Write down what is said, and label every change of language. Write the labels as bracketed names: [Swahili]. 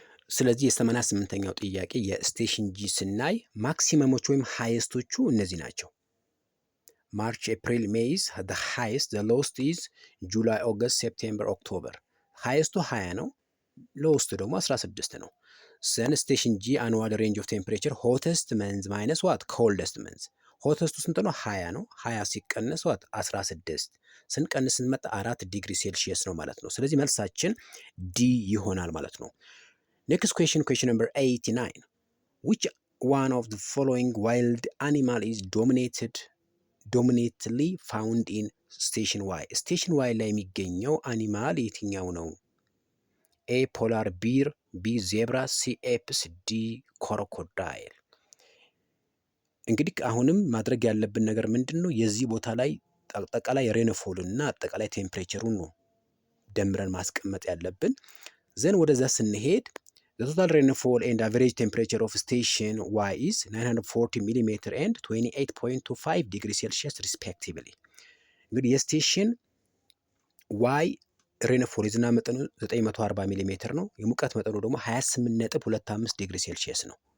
[Amharic] ስለዚህ የ88ኛው ጥያቄ የስቴሽን ጂ ስናይ ማክሲመሞች ወይም ሃይስቶቹ እነዚህ ናቸው። ማርች፣ ኤፕሪል፣ ሜይዝ [English] the highest, the lowest is [Amharic] ጁላይ፣ ኦገስት፣ ሴፕቴምበር፣ ኦክቶበር። ሃይስቱ 20 ነው፣ ሎውስቱ ደግሞ 16 ነው። ሰን ስቴሽን ጂ አኑዋል ሬንጅ ኦፍ ቴምፕሬቸር ሆተስት መንዝ ማይነስ ዋት ኮልደስት መንዝ። ሆተስቱ ስንት ነው? 20 ነው። 20 ሲቀነስ ዋት 16 ስንቀንስ ስንመጣ 4 ዲግሪ ሴልሺየስ ነው ማለት ነው። ስለዚህ መልሳችን ዲ ይሆናል ማለት ነው። [English] Next question number 89. Which one of the following wild animal is dominantly found in station Y? [Amharic] ስቴሽን ዋይ ላይ የሚገኘው አኒማል የትኛው ነው? ኤ ፖላር ቢር፣ ቢ ዜብራ፣ ሲ ኤፕስ፣ ዲ ኮሮኮዳይል። እንግዲህ አሁንም ማድረግ ያለብን ነገር ምንድን ነው? የዚህ ቦታ ላይ አጠቃላይ ሬንፎልን እና አጠቃላይ ቴምፕሬቸሩን ነው ደምረን ማስቀመጥ ያለብን። ዘን ወደዛ ስንሄድ [English] the total rainfall and average temperature of station Y is 940 mm and 28.25 degree Celsius respectively። [Amharic] እንግዲህ የስቴሽን ዋይ ሬንፎል የዝናብ መጠኑ 940 ሚሊ ሜትር ነው። የሙቀት መጠኑ ደግሞ 28.25 ዲግሪ ሴልሺየስ ነው።